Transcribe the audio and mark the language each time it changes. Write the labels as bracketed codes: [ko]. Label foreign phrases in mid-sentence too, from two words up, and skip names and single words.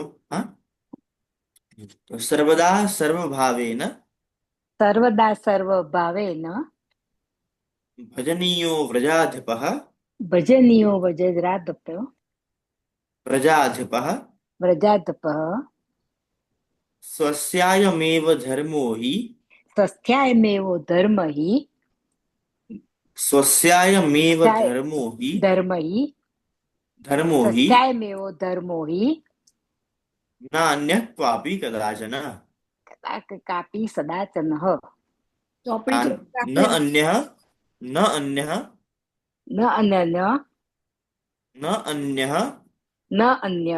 [gu] હા. તો [sa] સર્વદા સર્વભાવેન સર્વદા સર્વ ભાવેન ભજનીયો વ્રજાધિપઃ ભજનીયો વજરાદપ પ્રજાધિપઃ વ્રજાદપ સ્વસ્યાયમેવ ધર્મો हि સ્વસ્થ્યાયમેવો ધર્મ હિ સ્વસ્યાયમેવ ધર્મો हि ધર્મ હિ ધર્મો हि સ્વસ્થ્યાયમેવો ધર્મો હિ ન અન્ય ક્વાપી કદાચન કાપી સદાચન [gu] ચોપડી આ ચોપડી ન રાખેલી. [sa] અન્ય ન અન્ય ન અન્ય ન અન્ય ન અન્ય